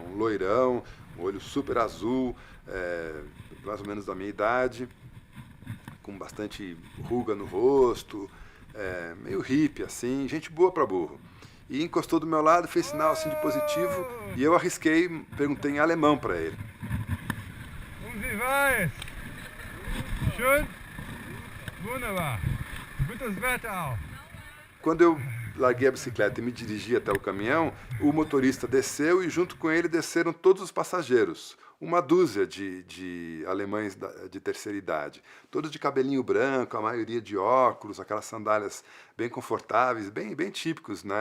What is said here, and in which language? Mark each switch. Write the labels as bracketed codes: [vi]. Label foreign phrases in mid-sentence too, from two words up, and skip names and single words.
[pt] Um loirão, um olho super azul, mais ou menos da minha idade, com bastante ruga no rosto, meio hippie assim, gente boa pra burro. E encostou do meu lado, fez sinal assim de positivo, e eu arrisquei, perguntei em alemão para ele. [de] Wie weiß? Schön? Wunderbar. Gutes Wetter auch. [pt] Quando eu larguei a bicicleta e me dirigi até o caminhão, o motorista desceu e junto com ele desceram todos os passageiros. Uma dúzia de alemães de terceira idade, todos de cabelinho branco, a maioria de óculos, aquelas sandálias bem confortáveis, bem típicos, né?